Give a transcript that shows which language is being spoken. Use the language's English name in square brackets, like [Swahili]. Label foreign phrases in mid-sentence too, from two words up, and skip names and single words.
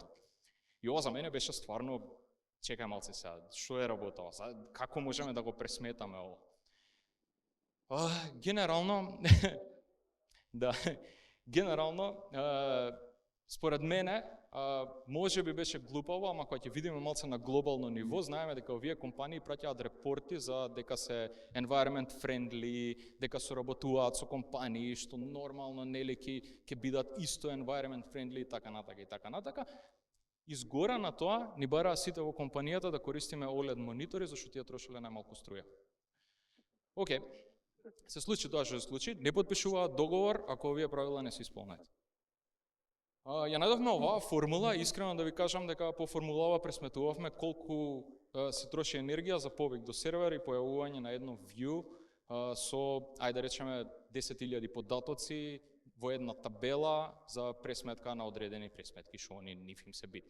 [Macedonian] И ова за мене беше стварно, чекај малце сега, што е работа ова, како можеме да го пресметаме ова? Генерално, да, генерално, според мене, може би беше глупаво, ама кога ќе видиме малце на глобално ниво, знаеме дека овие компании праќаат репорти за дека се [English] environment friendly, [Macedonian] дека соработуваат со компании што нормално нели ќе бидат исто [English] environment friendly [Macedonian] и така натака и така натака. Изгора на тоа ни бараа сите во компанијата да користиме OLED монитори зашто тие трошеле најмалку струја. Океј, се случи тоа што се случи, не потпишуваат договор ако овие правила не се исполнат. Ја најдовме оваа формула, искрено да ви кажам дека по формулава пресметувавме колку се троши енергија за повик до сервер и појавување на едно view со, ајде да речеме, 10.000 податоци во една табела за пресметка на одредени пресметки, што они нив им се битни.